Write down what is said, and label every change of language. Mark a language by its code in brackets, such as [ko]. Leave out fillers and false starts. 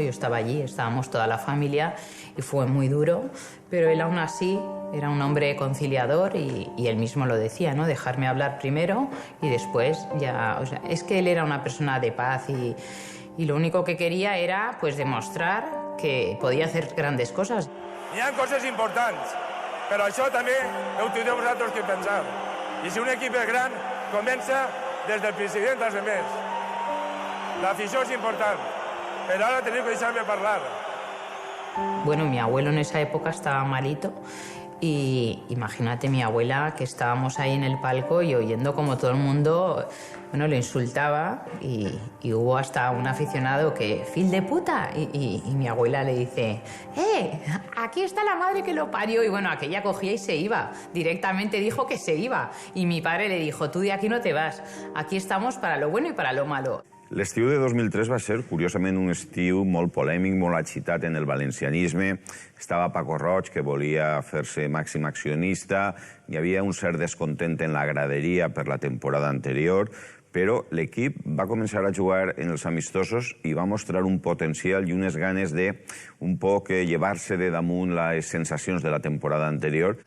[es] Yo estaba allí, estábamos toda la familia y fue muy duro, pero él aún así era un hombre conciliador y él mismo lo decía, ¿no? Dejarme hablar primero y después ya... O sea, es que él era una persona de paz y lo único que quería era pues demostrar que podía hacer grandes cosas. [ca] Hi ha coses importants, però això també heu tindreu vosaltres que pensar. I si un equip és gran, comença des del president als demés. L'afició és important, però ara teniu que deixar-me parlar. [es] Bueno, mi abuelo en esa época estaba malito y imagínate mi abuela, que estábamos ahí en el palco y oyendo como todo el mundo, bueno, lo insultaba y hubo hasta un aficionado que, [ca] ¡fil de puta! [es] Y mi abuela le dice, aquí está la madre que lo parió. Y bueno, aquella cogía y se iba. Directamente dijo que se iba. Y mi padre le dijo, tú de aquí no te vas. Aquí estamos para lo bueno y para lo malo. [ca] L'estiu de 2003 va ser, curiosament, un estiu molt polèmic, molt agitat en el valencianisme. Estava Paco Roig, que volia fer-se màxim accionista. Hi havia un cert descontent en la graderia per la temporada anterior, però l'equip va començar a jugar en els amistosos i va mostrar un potencial i unes ganes de un poc llevar-se de damunt les sensacions de la temporada anterior.